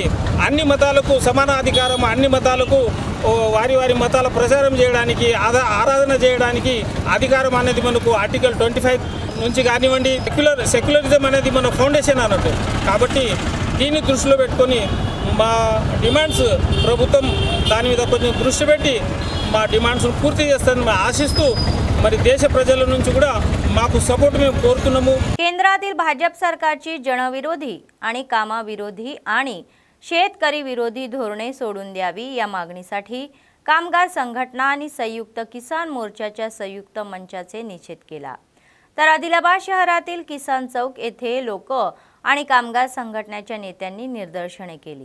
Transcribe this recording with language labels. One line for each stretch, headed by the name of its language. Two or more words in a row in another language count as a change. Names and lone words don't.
Telugu: అన్ని మతాలకు సమాన అధికారం, అన్ని మతాలకు వారి వారి మతాల ప్రచారం చేయడానికి, ఆరాధన చేయడానికి అధికారం అనేది మనకు ఆర్టికల్ 25 నుంచి కానివ్వండి. సెక్యులరిజం అనేది మన ఫౌండేషన్ అన్నట్టు. కాబట్టి దీన్ని దృష్టిలో పెట్టుకొని మా డిమాండ్స్ ప్రభుత్వం దాని మీద కొంచెం దృష్టి పెట్టి మా డిమాండ్స్ను పూర్తి చేస్తారని आशिस्तू మరి దేశ ప్రజల నుంచి కూడా మాకు सपोर्ट మేము కోరుతున్నాము.
Marathi: केंद्रातील भाजप सरकारची जनविरोधी आणि कामाविरोधी आणि शेतकरी विरोधी धोरणे सोडून द्यावी या मागणीसाठी कामगार संघटना आणि संयुक्त किसान मोर्चाच्या संयुक्त मंचाचे निषेध केला. तर आदिलाबाद शहरातील किसान चौक येथे लोक आणि कामगार संघटनेच्या नेत्यांनी निदर्शने केली.